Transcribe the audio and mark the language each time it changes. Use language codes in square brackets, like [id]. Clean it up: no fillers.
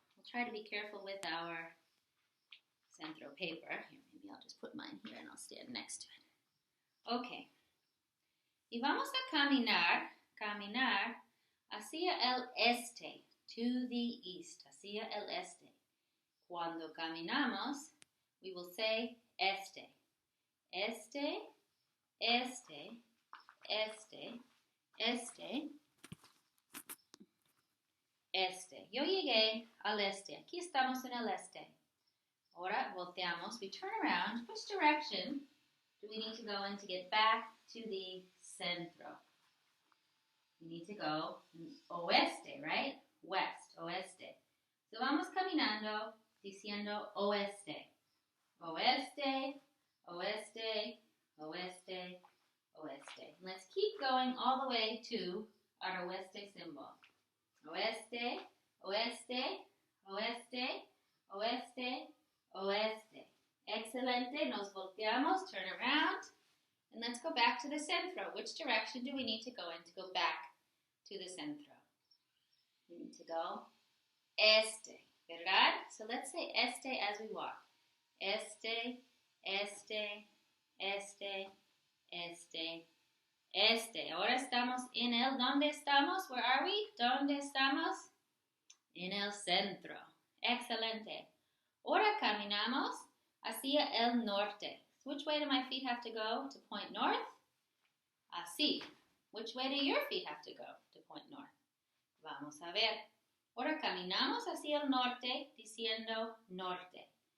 [en] We'll try to be careful with our centro paper. Here, maybe I'll just put mine here and I'll stand next to it. Okay. [es] Y vamos a caminar hacia el este, [en] to the east, [es] hacia el este. Cuando caminamos, [en] we will say este. [es] Este, este, este, este. este. Yo llegué al este. Aquí estamos en el este. Ahora volteamos. [en] We turn around. Which direction do we need to go in to get back to the centro? We need to go oeste, right? West, oeste. [es] So vamos caminando diciendo oeste. Oeste, oeste, oeste, oeste. [en] Let's keep going all the way to our oeste symbol. [es] Oeste, oeste, oeste, oeste, oeste. Excelente. Nos volteamos, [en] turn around, and let's go back to the centro. Which direction do we need to go in to go back to the centro? We need to go este, [es] ¿verdad? [en] So let's say este as we walk. [es] Este, este, este, este, este. Ahora estamos en el, ¿dónde estamos? [en] Where are we? [es] ¿Dónde estamos? En el centro. Excelente. Ahora caminamos hacia el norte. [en] So which way do my feet have to go to point north? [es] Así. [en] Which way do your feet have to go to point north? [es] Vamos a ver. Ahora caminamos hacia el norte diciendo norte.